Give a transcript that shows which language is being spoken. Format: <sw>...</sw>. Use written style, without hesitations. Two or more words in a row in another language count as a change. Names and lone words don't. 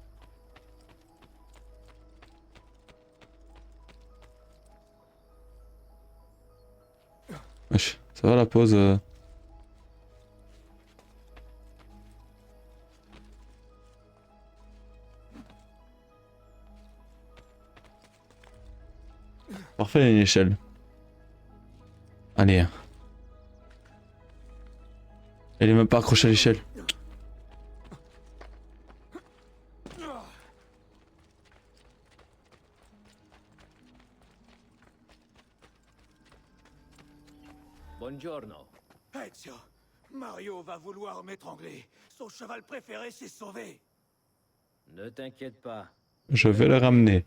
<fr>Wesh, ça va la pause Parfait, il y a une échelle. Allez. Elle est même pas accrochée à l'échelle. Buongiorno. Ezio, Mario va vouloir m'étrangler. Son cheval préféré s'est sauvé. Ne t'inquiète pas. Je vais le ramener.</fr>